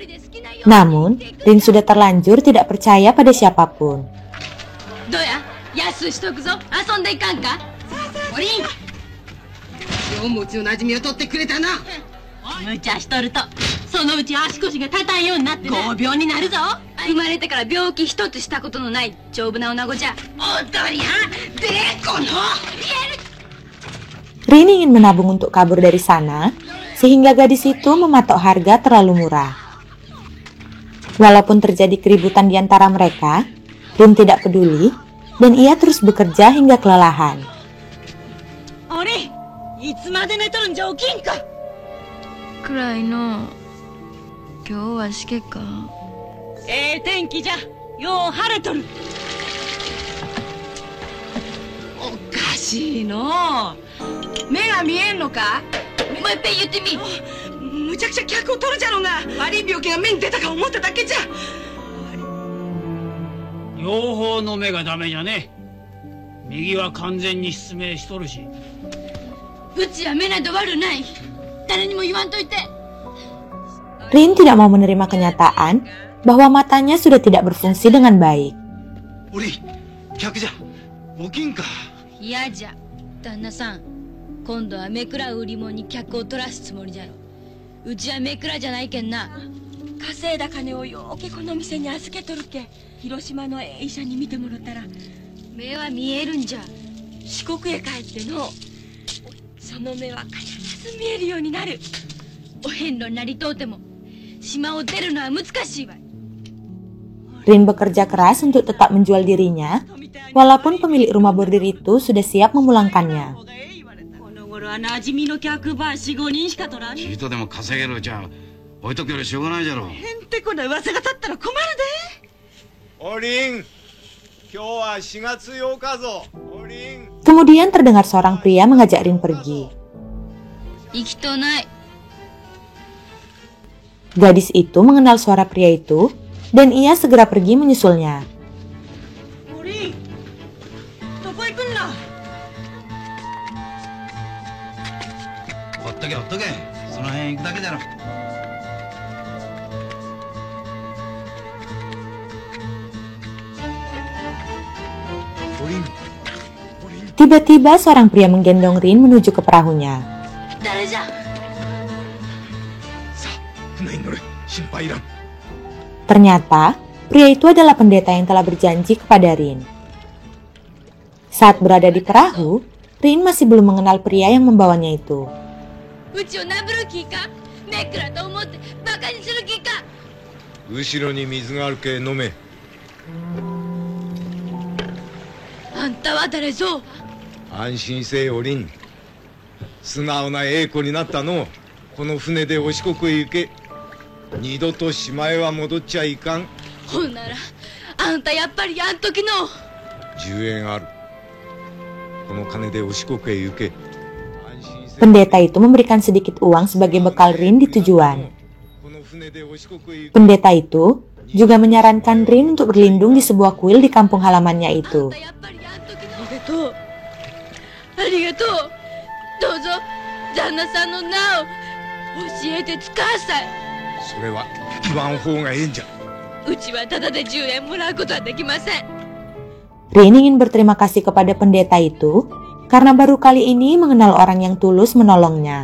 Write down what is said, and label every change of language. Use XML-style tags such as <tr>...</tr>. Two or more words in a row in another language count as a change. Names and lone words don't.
<id>Namun, Rin sudah terlanjur tidak percaya pada siapapun.</id> <ja>スしとくぞ。遊んでいかんか。おりん、今日もうちの馴染みを取ってくれたな。無茶しとるとそのうち足腰が立たんようになって5病になるぞ。生まれてから病気一つしたことのない丈夫な女子じゃ。おとりゃでこの</ja> <id>Rin ingin menabung untuk kabur dari sana, sehingga gadis itu mematok harga terlalu murah. Walaupun terjadi keributan di antara mereka, Rin tidak peduli, dan ia terus bekerja hingga kelelahan.</id> <ja>あれ、いつまで寝とるんじゃ起きんか。暗いの。今日はしけか。天気じゃ。よう晴れとる。おかしいの。目が見えんのか。もういっぺん言ってみ。むちゃくちゃ客を取るじゃろうが。悪い病気が目に出たか思っただけじゃ。両方の目がダメじゃね。右は完全に失明しとるし。うちは目など悪ない。誰にも言わんといて。</ja> <id>Rin tidak mau menerima kenyataan bahwa matanya sudah tidak berfungsi dengan baik.</id> <ja>おりん、客じゃ。起きんか。嫌じゃ。旦那さん、今度は目くら売り物に客を取らすつもりじゃろ。うちは目くらじゃないけんな。稼いだ金をようけこの店に預けとるけ。広島の医者に見てもらったら目は見えるんじゃ。四国へ帰ってのその目は必ず見えるようになる。お遍路になりとうても島を出るのは難しいわ。</ja> <id>Rin bekerja keras untuk tetap menjual dirinya, walaupun pemilik rumah bordir itu sudah siap memulangkannya.</id> <ja>この頃は馴染みの客ば4、5人しか取らん。ちいとでも稼げるうちは置いとくよりしょうがないじゃろう。へんてこな噂が立ったら困るで。おりん、今日は4月8日ぞ。おりん。</ja> <id>Kemudian terdengar seorang pria mengajak Rin pergi.</id> <ja>生きとない。</ja> <id>Gadis itu mengenal suara pria itu, dan ia segera pergi menyusulnya.</id> <ja>おりん、どこ行くんだ。ほっとけほっとけ。その辺行くだけだろ。</ja> <id>Tiba-tiba seorang pria menggendong Rin menuju ke perahunya.</id> <ja>誰じゃ。さあ、船に乗れ。心配いらん。</ja> <id>Ternyata, pria itu adalah pendeta yang telah berjanji kepada Rin. Saat berada di perahu, Rin masih belum mengenal pria yang membawanya itu.</id> <ja>うちをなぶる気か。目くらと思ってバカにする気か。後ろに水があるけ飲め。あんたは誰ぞ。安心せえおりん。素直なええ子になったの。この船でお四国へ行け。二度と島へは戻っちゃいかん。ほんならあんたやっぱりあん時の。 10円ある。この金でお四国へ行け。</ja> <id>Pendeta itu memberikan sedikit uang sebagai bekal Rin di tujuan. Pendeta itu juga menyarankan Rin untuk berlindung di sebuah kuil di kampung halamannya itu.</id> <ja>ありがとう。どうぞ旦那さんの名を教えてつかさい。それは言わん方がええんじゃ。うちはただで10円もらうことはできません。</ja> <id>Rin ingin berterima kasih kepada pendeta itu karena baru kali ini mengenal orang yang tulus menolongnya.</id>